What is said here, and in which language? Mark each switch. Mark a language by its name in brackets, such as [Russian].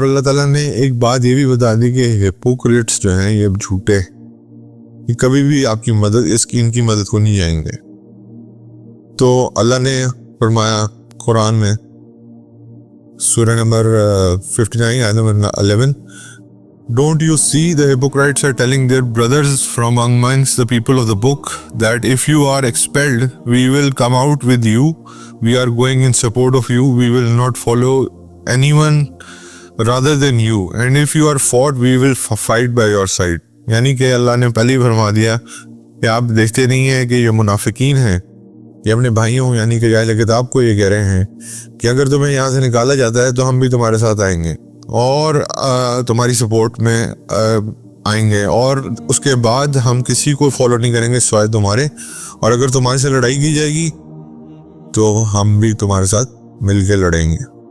[Urdu] اور اللہ تعالیٰ نے ایک بات یہ بھی بتا دی کہ ہپوکریٹس جو ہیں، یہ جھوٹے، یہ کبھی بھی آپ کی مدد ان کی مدد کو نہیں جائیں گے. تو اللہ نے فرمایا قرآن میں سورہ نمبر 59 آیت number 11، [English] Don't you see the hypocrites are telling their brothers from amongst the people of the book that if you are expelled, we will come out with you. We are going in support of you. We will not follow anyone rather than you. And if you are fought, we will fight by your side. [Urdu] یعنی کہ اللہ نے پہلے ہی فرما دیا کہ آپ دیکھتے نہیں ہیں کہ یہ منافقین ہیں، یہ اپنے بھائیوں یعنی کہ اہل کتاب کو یہ کہہ رہے ہیں کہ اگر تمہیں یہاں سے نکالا جاتا ہے تو ہم بھی تمہارے ساتھ آئیں گے اور تمہاری سپورٹ میں آئیں گے، اور اس کے بعد ہم کسی کو فالو نہیں کریں گے سوائے تمہارے، اور اگر تمہارے سے لڑائی کی جائے گی تو ہم بھی تمہارے ساتھ مل کے لڑیں گے.